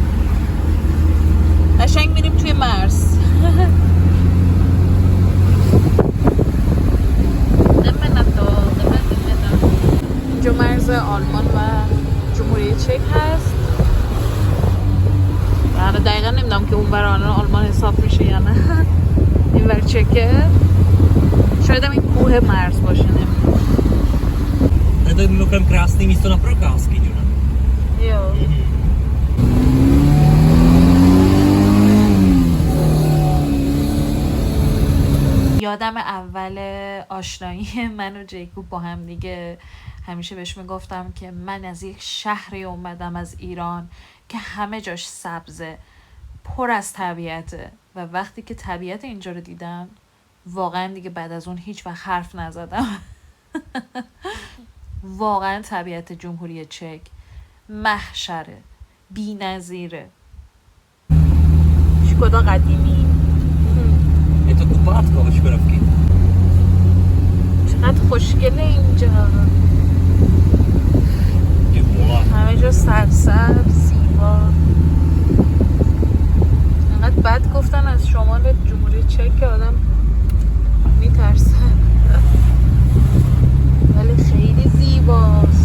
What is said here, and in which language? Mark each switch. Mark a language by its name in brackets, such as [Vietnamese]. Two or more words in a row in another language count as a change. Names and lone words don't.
[Persian] قشنگ میریم توی مرز اینجا مرز آلمان و جمهوری چک هست و دقیقا نمیدونم که اون برای آلمان حساب میشه یا نه این بر چکه شاید هم این کوه مرز باشه نمیدونم [Czech] To je mimochodem krásný místo na prokázky, Juna. Jo. [Persian] یادم اول آشنایی من و جیکوب با هم دیگه همیشه بهش میگفتم که من از یک شهری اومدم از ایران که همه جاش سبزه پر از طبیعته و وقتی که طبیعت اینجا رو دیدم واقعا دیگه بعد از اون هیچ وقت حرف نزدم واقعا طبیعت جمهوری چک محشره بی‌نظیره شکودا قدیمی [Czech] Je to kupátko ve Škodovky. [Persian] چقدر خوشگله اینجا [Czech] Ty vole. [Persian] همه جا سرسبز زیبا انقدر بعد گفتن از شمال جمهوری چک که آدم میترسه ولی خیلی زیباست.